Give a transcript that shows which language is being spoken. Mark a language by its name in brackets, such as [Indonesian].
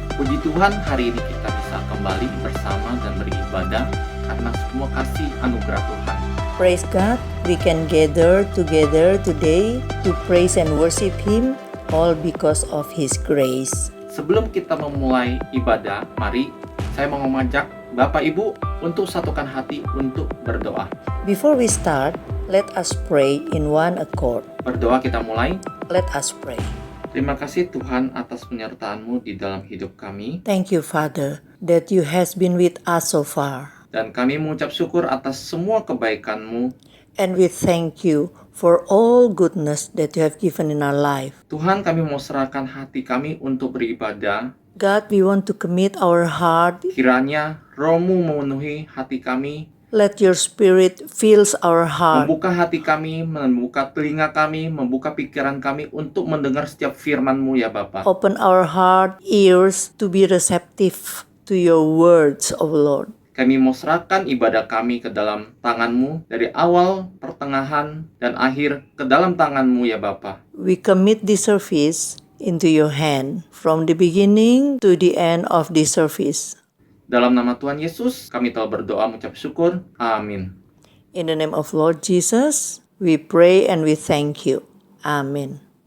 [Indonesian] Puji Tuhan, hari ini kita bisa kembali bersama dan beribadah karena semua kasih anugerah Tuhan. [English] Praise God, we can gather together today to praise and worship Him, all because of His grace. [Indonesian] Sebelum kita memulai ibadah, mari saya mau mengajak Bapak Ibu untuk satukan hati untuk berdoa. [English] Before we start, let us pray in one accord. [Indonesian] Berdoa kita mulai. [English] Let us pray. [Indonesian] Terima kasih Tuhan atas penyertaan-Mu di dalam hidup kami. [English] Thank you, Father, that you has been with us so far. [Indonesian] Dan kami mengucap syukur atas semua kebaikan-Mu. [English] And we thank you for all goodness that you have given in our life. [Indonesian] Tuhan, kami mau serahkan hati kami untuk beribadah. [English] God, we want to commit our heart. [Indonesian] Kiranya Roh-Mu memenuhi hati kami, [English] Let your spirit fills our heart. [Indonesian] membuka hati kami, membuka telinga kami, membuka pikiran kami untuk mendengar setiap firman-Mu ya Bapa. [English] Open our heart, ears to be receptive to your words, O Lord. [Indonesian] Kami mau serahkan ibadah kami ke dalam tangan-Mu, dari awal, pertengahan, dan akhir ke dalam tangan-Mu ya Bapa. [English] We commit this service into your hand from the beginning to the end of this service. [Indonesian] Dalam nama Tuhan Yesus, kami telah berdoa mengucap syukur. Amin. [English] In the name of Lord Jesus, we pray and we thank you. Amen.